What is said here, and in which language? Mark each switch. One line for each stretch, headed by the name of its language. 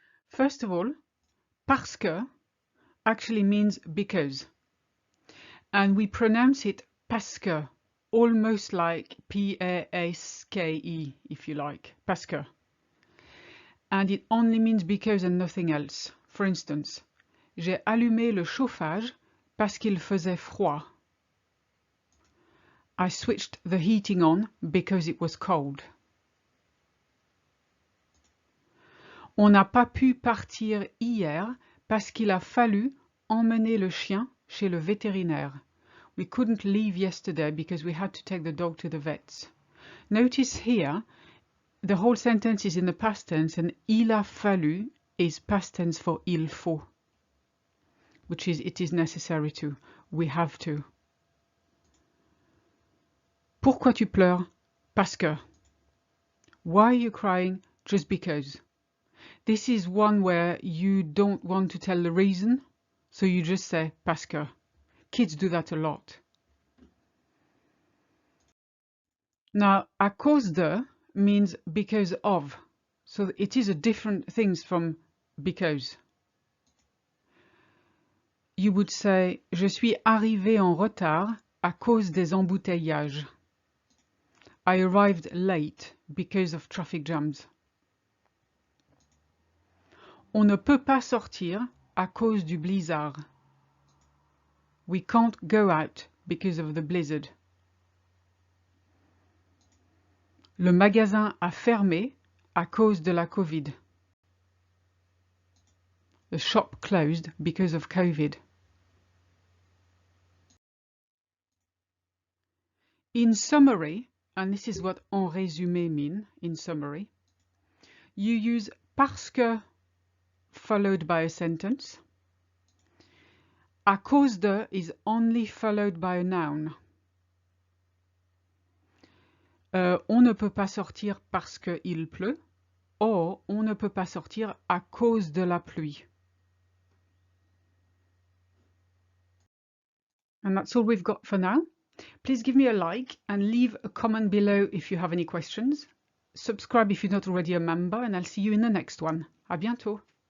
English: First of all, parce que actually means because, and we pronounce it parce que, almost like P-A-S-K-E, if you like, parce que. And it only means because and nothing else.
French: For instance, j'ai allumé le chauffage parce qu'il faisait froid.
English: I switched the heating on because it was cold.
French: On n'a pas pu partir hier parce qu'il a fallu emmener le chien chez le vétérinaire.
English: We couldn't leave yesterday because we had to take the dog to the vets. Notice here, the whole sentence is in the past tense, and il a fallu is past tense for il faut, which is it is necessary to, we have to.
French: Pourquoi tu pleures? Parce que.
English: Why are you crying? Just because. This is one where you don't want to tell the reason, so you just say parce que. Kids do that a lot. Now, à cause de means because of, so it is a different things from because. You would say,
French: je suis arrivé en retard à cause des embouteillages.
English: I arrived late because of traffic jams.
French: On ne peut pas sortir à cause du blizzard.
English: We can't go out because of the blizzard.
French: Le magasin a fermé à cause de la Covid.
English: The shop closed because of COVID. In summary, and this is what en résumé mean, in summary, you use parce que followed by a sentence. À cause de is only followed by a noun.
French: On ne peut pas sortir parce qu'il pleut, or on ne peut pas sortir à cause de la pluie.
English: And that's all we've got for now. Please give me a like and leave a comment below if you have any questions. Subscribe if you're not already a member, and I'll see you in the next one.
French: À bientôt.